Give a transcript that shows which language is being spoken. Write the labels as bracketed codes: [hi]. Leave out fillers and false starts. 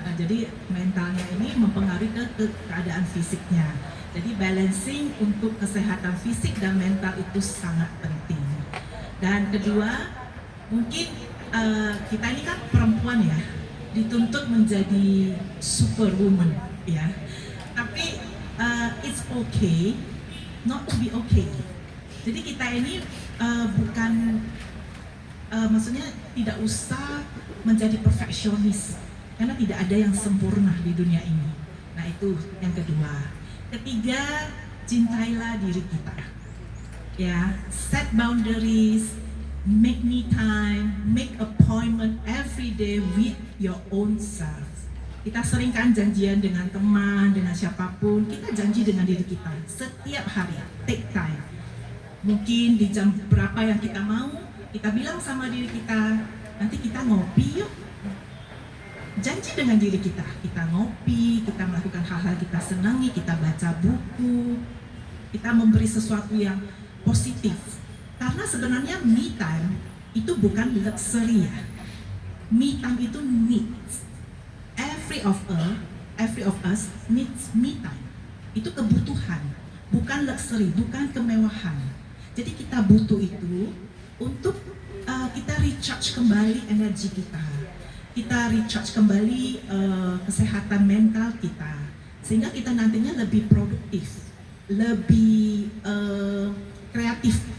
[id] Jadi mentalnya ini mempengaruhi ke keadaan fisiknya. Jadi balancing untuk kesehatan fisik dan mental itu sangat penting. Dan kedua, mungkin kita ini kan perempuan ya, dituntut menjadi superwoman, ya. [en] Tapi it's okay not to be okay. [id] Jadi kita ini bukan maksudnya tidak usah menjadi perfeksionis karena tidak ada yang sempurna di dunia ini. Nah, itu yang kedua. Ketiga, cintailah diri kita. [en] Ya, set boundaries, make me time, make appointment every day with your own self. [id] Kita sering kan janjian dengan teman, dengan siapapun, kita janji dengan diri kita setiap hari, [en] take time. [id] Mungkin di jam berapa yang kita mau, kita bilang sama diri kita, nanti kita ngopi yuk. Janji dengan diri kita ngopi, kita melakukan hal-hal kita senangi, kita baca buku, kita memberi sesuatu yang positif. Karena sebenarnya me time itu bukan luxury ya. [en] Me time itu needs. Every of us needs me time. [id] Itu kebutuhan, bukan luxury, bukan kemewahan. Jadi kita butuh itu untuk kita recharge kembali energi kita recharge kembali kesehatan mental kita, sehingga kita nantinya lebih produktif, lebih kreatif.